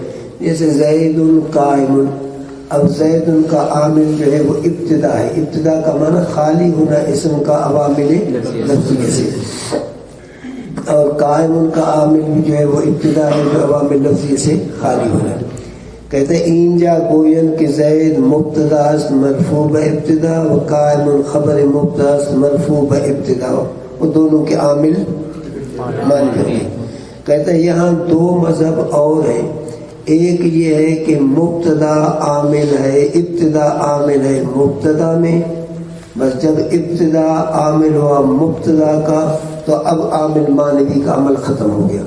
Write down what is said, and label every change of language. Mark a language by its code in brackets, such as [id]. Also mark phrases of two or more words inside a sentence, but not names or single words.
[ur] جیسے [ar] زید قائم، [ur] اب زید کا عامل جو ہے وہ ابتدا ہے. ابتدا کا معنی خالی ہونا اسم کا عوامل لفظی سے، اور قائم کا عامل بھی جو ہے وہ ابتدا ہے جو عوامل لفظی سے خالی ہونا. کہتے ہیں [fa] اینجا گوین کہ زید مبتدا است مرفوع ابتدا و قائم خبر مبتدا است مرفوع ابتدا، [ur] وہ دونوں کے عامل مان گئے. کہتے ہیں یہاں دو مذہب اور ہیں. ایک یہ ہے کہ مبتدا عامل ہے، ابتدا عامل ہے مبتدا میں، بس جب ابتدا عامل ہوا مبتدا کا تو اب عامل مانوی کا عمل ختم ہو گیا.